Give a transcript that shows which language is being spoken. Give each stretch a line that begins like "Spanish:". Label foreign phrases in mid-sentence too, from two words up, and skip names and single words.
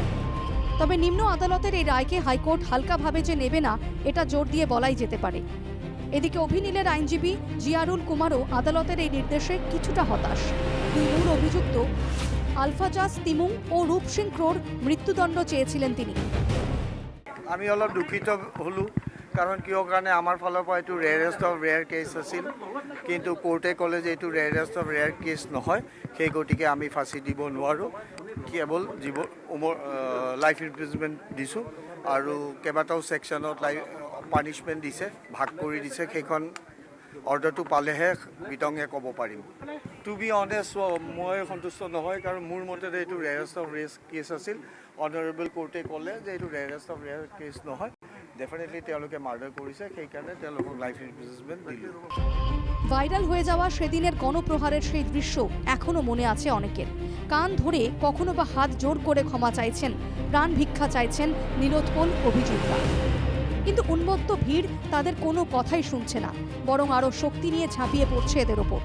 Bangla: তবে নিম্ন আদালতের এই রায়কে হাইকোর্ট হালকাভাবে যে নেবে না এটা জোর দিয়ে বলাই যেতে পারে। এদিকে অভিনীলের আইনজীবী জিয়ারুল কুমারও আদালতের এই নির্দেশে কিছুটা হতাশ। 2 মূল অভিযুক্ত আলফাজাস তিমুং ও রূপ সিং ক্রোর মৃত্যুদণ্ড চেয়েছিলেন তিনি।
Assamese: আমি অলপ দুঃখিত হলো, কাৰণ কিয় কাৰণে আমাৰ ফালৰ পৰা এইটো
English: rarest of rare case
Assamese: আছিল, কিন্তু কোৰ্টে ক'লে যে এইটো
English: rarest of rare case
Assamese: নহয়, সেই গতিকে আমি ফাঁচি দিব নোৱাৰোঁ। কেৱল
English: life imprisonment
Assamese: দিছোঁ আৰু কেইবাটাও ছেকশ্যনত পানিছমেণ্ট দিছে, ভাগ কৰি দিছে। সেইখন অৰ্ডাৰটো পালেহে বিতংগে ক'ব পাৰিম।
English: to be honest,
Assamese: মই সন্তুষ্ট নহয়, কাৰণ মোৰ মতে এইটো
English: rarest of rare case
Assamese: আছিল।
English: honourable court
Assamese: ক'লে যে এইটো
English: rarest of rare case
Assamese: নহয়, ডেফিনেটলি তেওঁলোকে মাৰ্ডাৰ কৰিছে, সেইকাৰণে তেওঁলোকক
English: life imprisonment
Assamese: দিল।
Bangla: ভাইরাল হয়ে যাওয়া সেদিনের গণপ্রহারের সেই দৃশ্য এখনো মনে আছে অনেকের। কান ধরে কখনো বা হাত জোর করে ক্ষমা চাইছেন, প্রাণ ভিক্ষা চাইছেন নীলোৎপল অভিযুক্তরা। কিন্তু উন্মত্ত ভিড় তাদের কোনো কথাই শুনছে না, বরং আরও শক্তি নিয়ে ঝাঁপিয়ে পড়ছে এদের ওপর।